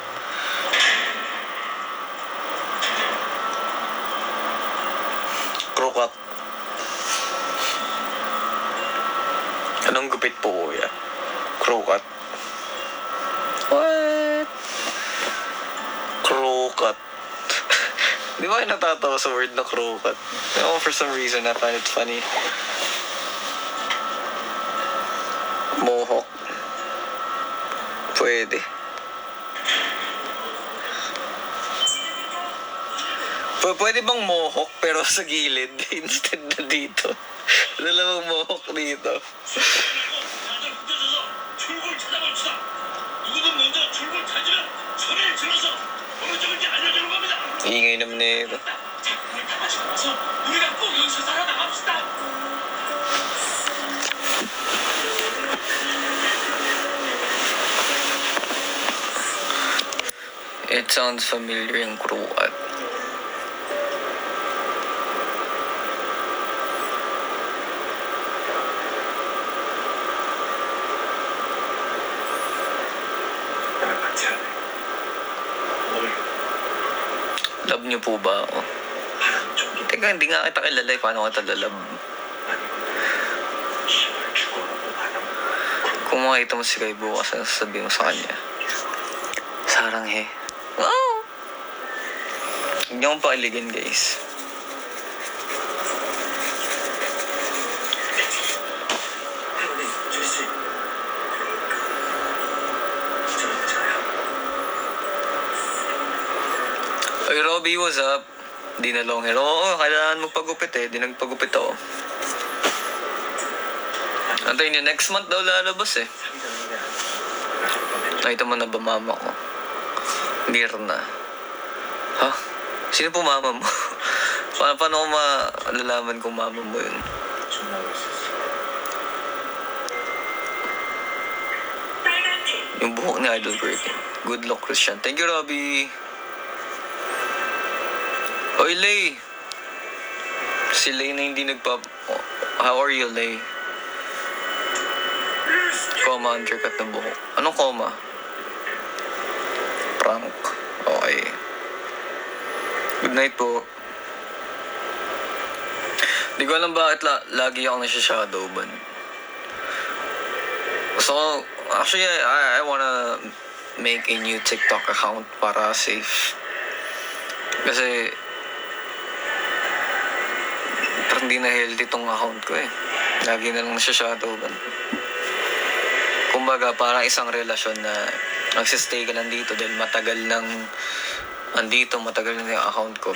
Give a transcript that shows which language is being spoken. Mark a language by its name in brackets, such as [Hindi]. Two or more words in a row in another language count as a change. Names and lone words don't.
[English] Krukat. [Filipino] Anong gupit po, kuya? [English] Krukat. What? Krukat. [Filipino] Di ba kayo natatawa sa word na krukat? [English] No, for some reason, I find it funny. Mohawk. [Filipino] Pwede. Pwede bang mohawk pero sa gilid instead na dito? Dalawang mohawk dito. [Korean] 다들 흩어져서 출구를 찾아봅시다. 누구든 먼저 출구를 찾으면 소리를 질러서 어느 쪽인지 알려주는 겁니다. [Filipino] Ingay naman nito. [Korean] 자, 우리 다 마시고 나서 우리가 꼭 여기서 살아나갑시다. [English] It sounds familiar yung krukat. [Korean] 나랑 같이 하네. 뭘 [Filipino] Love niyo po ba ako? [Korean] 바람 정도 [Filipino] Teka, hindi nga kita kilala eh. Paano kita lalab? [Korean] 아니고 시발 죽어라고 바람. [Filipino] Kung makita mo si Kai bukas, ano sasabihin mo sa kanya? [Korean] Saranghe. Wow! [Filipino] Huwag niyo akong pakiligin, guys. [Korean] 태훈이 제시. 저는 저야. [English] Oy, Robby, what's up? [Filipino] Di na long hair. Oo, kailangan magpagupit eh. Di nagpagupit ako. Antayin niyo, next month daw lalabas eh. [Korean] 사귀자는 게 아니라 [Filipino] Nakita mo na ba mama ko? Mirna. Ha? Sino po mama mo? Paano ko malalaman kung mama mo yun? [Korean] 전화하고 있었어. 빨간 티. [Filipino] Yung buhok ni Idol Birkin. [English] Good luck, Christian. Thank you, Robbie. [Filipino] Oy, Lay. Si Lay na hindi [English] How are you, Lay? [Filipino] Coma, undercut na buhok. Anong coma? [English] Prank. Okay. Good night po. [Filipino] Di ko alam bakit lagi ako nasa-shadow ban. [English] So, actually, I wanna make a new TikTok account para safe. [Filipino] Kasi, parang hindi na healthy tong account ko eh. Lagi na lang nasa-shadow ban. Kumbaga, parang isang relasyon na nagsistay ka lang dito dahil matagal nang andito, matagal na yung account ko.